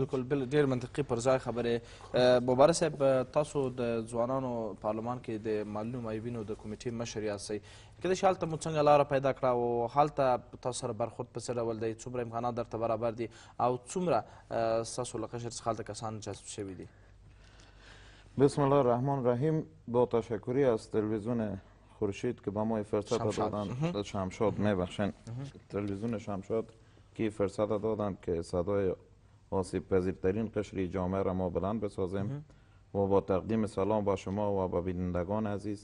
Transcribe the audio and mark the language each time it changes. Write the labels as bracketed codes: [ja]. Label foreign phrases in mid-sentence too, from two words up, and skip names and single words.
[ps] بالکل ډېر منطقي پر ځای خبرې. مبارک صاحب، تاسو د ځوانانو پارلمان کې د معلولینو معیوبینو د کمیټې مشر یاستئ، کله چې هلته مو څنګه لاره پیدا کړه او هلته تاسو سره برخورد په څه ډول دی؟ څومره امکانات درته برابر دي او څومره ستاسو له قشر څخه هلته کسان جذب شوي دي؟ [ar] بسم الله الرحمن الرحیم. [fa] با تشکری از تلویزیون خورشید که به ما فرصت دادن، شمشاد میبخشن، تلویزیون شمشاد که فرصت دادن که صدای آسیب پذیرترین قشر جامعه را ما بلند بسازیم و با تقدیم سلام با شما و با بینندگان عزیز.